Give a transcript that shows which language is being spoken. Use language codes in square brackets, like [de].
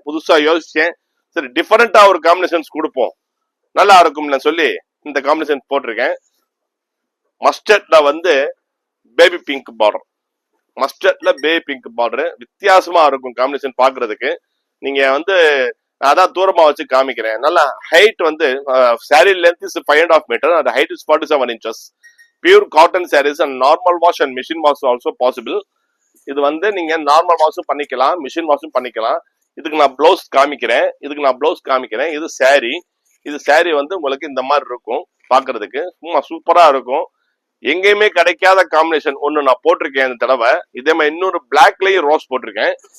[ta] புதுசா யோசிச்சேன், சரி டிஃபரெண்டா ஒரு காம்பினேஷன்ஸ் கொடுப்போம், நல்லா இருக்கும்னு சொல்லி இந்த காம்பினேஷன் போட்டிருக்கேன். மஸ்டர்ட்ல வந்து baby pink border, மஸ்டர்ட்ல baby pink border வித்தியாசமா இருக்கும் காம்பினேஷன் பாக்குறதுக்கு. நீங்க வந்து அதான் தூரமா வச்சு காமிக்கிறேன். நல்லா ஹைட் வந்து [en] Sari length is 5.5 metre and height is 47 inches. Pure cotton sarees and normal wash and machine wash also possible. [ta] இது வந்து நீங்க நார்மல் வாஷும் பண்ணிக்கலாம், மிஷின் வாஷும் பண்ணிக்கலாம். இதுக்கு நான் ப்ளவுஸ் காமிக்கிறேன். இது சாரி. இது சாரி வந்து உங்களுக்கு இந்த மாதிரி இருக்கும் பாக்குறதுக்கு. சும்மா சூப்பரா இருக்கும். எங்கேயுமே கிடைக்காத காம்பினேஷன் ஒன்னு நான் போட்டிருக்கேன் இந்த தடவை. இதே மாதிரி இன்னொரு பிளாக்லயும் ரோஸ் போட்டிருக்கேன்.